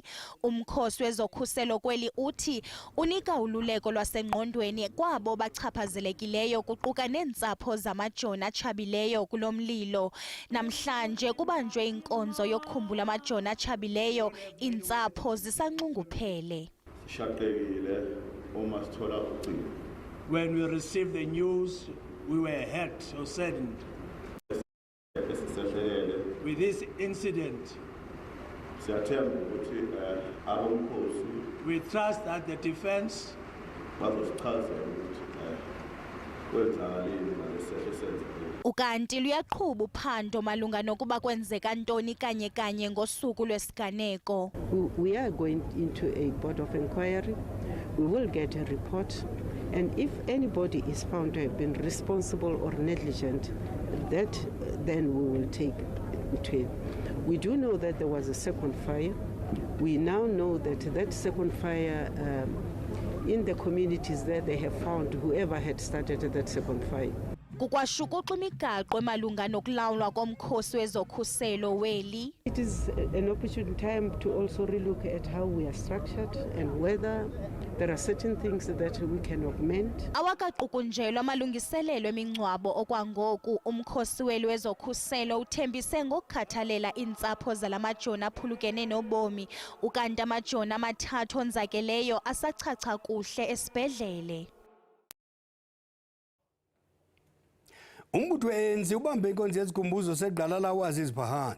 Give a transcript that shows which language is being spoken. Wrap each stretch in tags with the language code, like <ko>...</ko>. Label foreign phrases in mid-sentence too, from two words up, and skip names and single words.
<xh>Umkhosi wezokhuselo kweli uthi unika ululeko lwasengqondweni kwabo bachaphazelekileyo kuquka neentsapho zamajoni atshabileyo kulo mlilo. Namhlanje kubanjwe inkonzo yokukhumbula amajoni atshabileyo, iintsapho zisanxunguphele.</xh> <en>When we received the news, we were hurt or saddened with this incident. We trust that the defense</en> <xh>ukanti luyaqhuba uphando malunga nokuba kwenzeka ntoni kanye ngosuku lwesiganeko.</xh> <en>We are going into a board of inquiry. We will get a report, and if anybody is found to have been responsible or negligent, that then we will take it. We do know that there was a second fire. We now know that that second fire in the communities there, they have found whoever had started that second fire.</en> <xh>Kukwashukuxa imigaqo malunga nokulawulwa komkhosi wezokhuselo weli.</xh> <en>It is an opportune time to also relook at how we are structured and whether there are certain things that we can augment.</en> <xh>Awakaqukunjelwa amalungiselelo emingcwabo okwangoku. Umkhosi weli wezokhuselo uthembise ngokukhathalela iintsapho zalamajoni aphulukene nobomi, ukanti amajoni amathathu onzakeleyo asachacha kuhle esibhedlele. Umbutho we-ANC ubambe inkonzo yesikhumbuzo segqala lawazi izipahandi.</xh>